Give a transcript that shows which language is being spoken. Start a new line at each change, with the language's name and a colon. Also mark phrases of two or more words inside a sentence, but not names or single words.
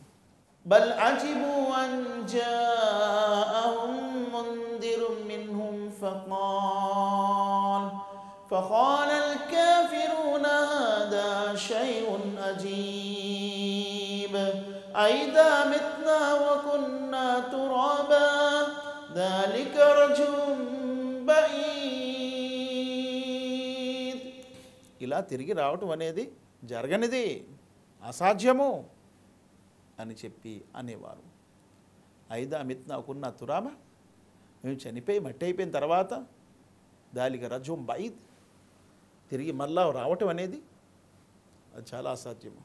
Arabic: بل عجبوا أن جاءهم منذر منهم فقال الكافرون هذا شيء عجيب أإذا متنا وكنا ترابا ذلك رجل بعيد.
Telugu: ఇలా తిరిగి రావటం అనేది జరగనిది, అసాధ్యము అని చెప్పి అనేవారు.
Arabic: أإذا متنا كنا ترابا,
Telugu: మేము చనిపోయి మట్టి అయిపోయిన తర్వాత
Arabic: ذلك رجع بعيد,
Telugu: తిరిగి మళ్ళా రావటం అనేది అది చాలా అసాధ్యము.